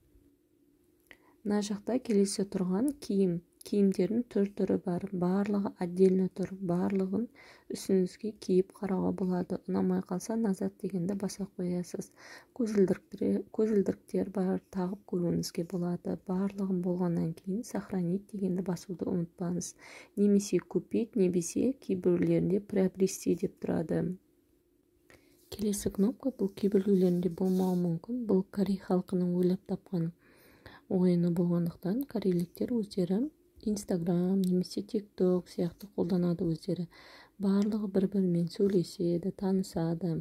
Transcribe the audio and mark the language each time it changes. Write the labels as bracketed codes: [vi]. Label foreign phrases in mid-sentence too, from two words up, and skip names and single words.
[ky] Мына жакта келесе турган кийимдердин түрү бар. Баардыгы отдельно тур, баардыгын үстүңүзгө кийип карауга болот. Унамай калса, назад дегенде баса коесуз. Көзүлдүктөр бар, тагып көрүүңүзгө болот. Баардыгын болгондон кийин сохранить дегенди басууду унутпаңыз. Немесе купить, немесе кээ бирлеринде приобрести деп турат. [kk] Келесі кнопка бұл кейбіреулерінде болмауы мүмкін. Бұл Корей халқының ойлап тапқан ойыны болғандықтан корейліктер өздері Instagram немесе TikTok сияқты қолданады өздері. Барлығы бір-бірімен сөйлеседі, танысады.